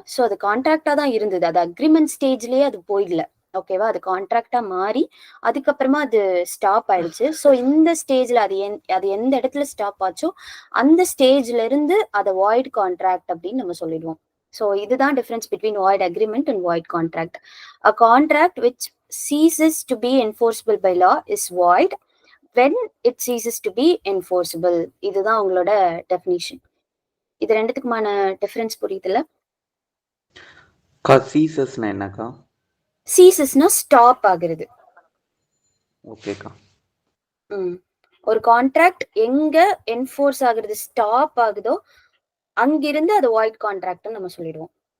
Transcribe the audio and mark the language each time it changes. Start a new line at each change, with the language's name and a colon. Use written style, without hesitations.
Tamil: So அது கான்ட்ராக்டா தான் இருந்தது, அது அக்ரிமெண்ட் ஸ்டேஜ்லயே அது போயிடல. ஓகேவா? அது கான்ட்ராக்டா மாறி அதுக்கப்புறமா அது ஸ்டாப் ஆயிடுச்சு. ஸோ இந்த ஸ்டேஜ்ல அது எந்த இடத்துல ஸ்டாப் ஆச்சோ அந்த ஸ்டேஜ்ல இருந்து அதை வாய்ட் கான்ட்ராக்ட் அப்படின்னு நம்ம சொல்லிடுவோம்.
English: so
Tamil: இதுதான்
English: Difference between void agreement and void contract. A contract which ceases to be enforceable by law is void when it ceases to be enforceable.
Tamil: இதுதான் உங்களோட டெஃபினிஷன். இது ரெண்டுத்துக்குமான டிஃபரன்ஸ் புரியுதுல்ல? சீசஸ்னா என்னக்கா? சீசஸ்னா ஸ்டாப் ஆகுறது. ஓகேக்கா. ஒரு கான்ட்ராக்ட் எங்க என்ஃபோர்ஸ் ஆகுறது ஸ்டாப் ஆகுதோ அங்கிருந்து அது வாய்ட் கான்ட்ராக்ட்னு நம்ம சொல்லிடுவோம்.